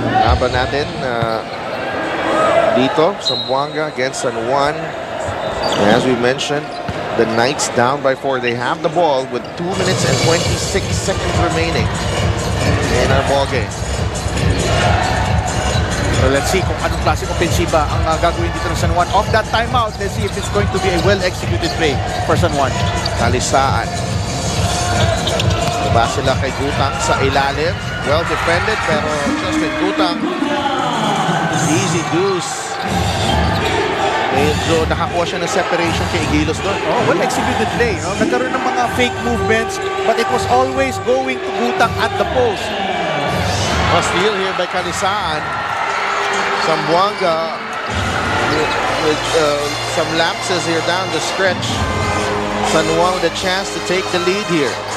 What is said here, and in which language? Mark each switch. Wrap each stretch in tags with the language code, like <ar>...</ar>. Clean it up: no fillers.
<tl>Laban natin dito, Zamboanga against San Juan.</tl> <en>And as we mentioned, the Knights down by 4. They have the ball with 2 minutes and 26 seconds remaining in our ball game. So let's see</en> <tl>kung anong klaseng ofensiba ang gagawin dito ng San Juan.</tl> <en>Off that timeout, let's see if it's going to be a well-executed play for San Juan. Kalisaan.</en> <tl>Diba sila kay Gutang sa ilalim.</tl> <en>Well defended, pero Justin Gutang, easy deuce.</en> <tl>Medyo nakakuha siya ng separation kay Igilos doon.</tl> <en>Well-executed play.</en> <tl>Nagkaroon ng mga</tl> <en>fake movements, but it was always going to Gutang at the post. A steal here by Kalisaan. Zamboanga with some lapses here down the stretch. San Juan with a chance to take the lead here.</en>